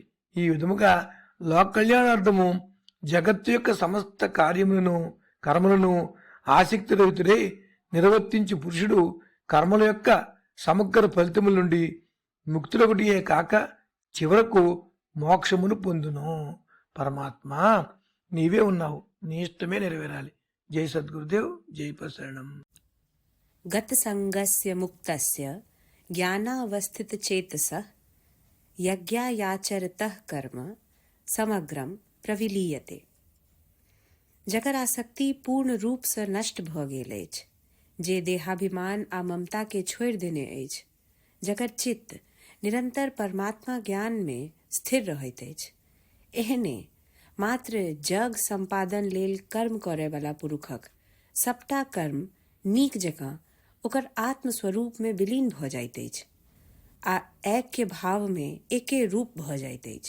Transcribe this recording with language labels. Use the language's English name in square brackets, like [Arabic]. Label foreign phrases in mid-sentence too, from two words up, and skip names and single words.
[Telugu] ఈ విధముగా లోక కళ్యాణార్థము జగత్తు యొక్క సమస్త కర్మలను ఆసక్తి రహితుడై నిర్వర్తించి పురుషుడు కర్మల యొక్క సమగ్ర ఫలితముల నుండి ముక్తులొకటియే కాక చివరకు మోక్షమును పొందును. పరమాత్మ నీవే ఉన్నావు, నీ ఇష్టమే నెరవేరాలి. జై సద్గురుదేవ్, జై ప్రసరణం. [Sanskrit] గత సంగస్య ముక్తస్య జ్ఞానాवस्थित चेतसः यज्ञायाचरतः कर्म समग्रम प्रविलीयते. [Maithili] जकर आसक्ति पूर्ण रूप से नष्ट भ गेल अछि, जे देहाभिमान आ ममता के छोड़ि देने अछि, जकर चित्त निरंतर परमात्मा ज्ञान में स्थिर रहैत अछि, एहने मात्र जग संपादन लेल कर्म करे वाला पुरुषक सबटा कर्म नीक जकाँ ओकर आत्म स्वरूप में विलीन भ जाइत अछि आ ऐक्य भाव में एके रूप भ जाइत अछि.